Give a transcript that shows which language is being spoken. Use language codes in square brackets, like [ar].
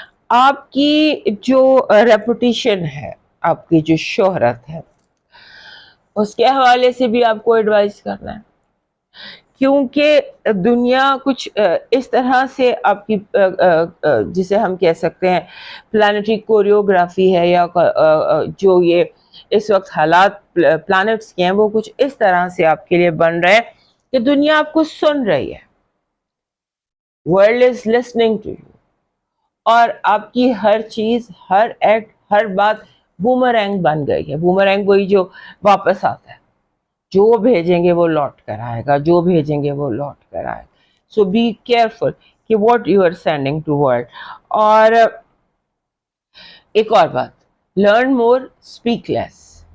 [ur] آپ کی جو ریپوٹیشن ہے، آپ کی جو شہرت ہے، اس کے حوالے سے بھی آپ کو ایڈوائز کرنا ہے، کیونکہ دنیا کچھ اس طرح سے آپ کی جسے ہم کہہ سکتے ہیں پلانٹری کوریوگرافی ہے، یا جو یہ اس وقت حالات پلانٹس کے ہیں وہ کچھ اس طرح سے آپ کے لیے بن رہے ہیں کہ دنیا آپ کو سن رہی ہے. [en] world is listening to you. [ur] اور آپ کی ہر چیز، ہر ایکٹ، ہر بات بومرینگ بن گئی ہے. بومرینگ وہی جو واپس آتا ہے، جو بھیجیں گے وہ لوٹ کر آئے گا، جو بھیجیں گے وہ لوٹ کر آئے گا. [en] So be careful کہ what you are sending to world. [ur] اور ایک اور بات، [en] Learn more speak less.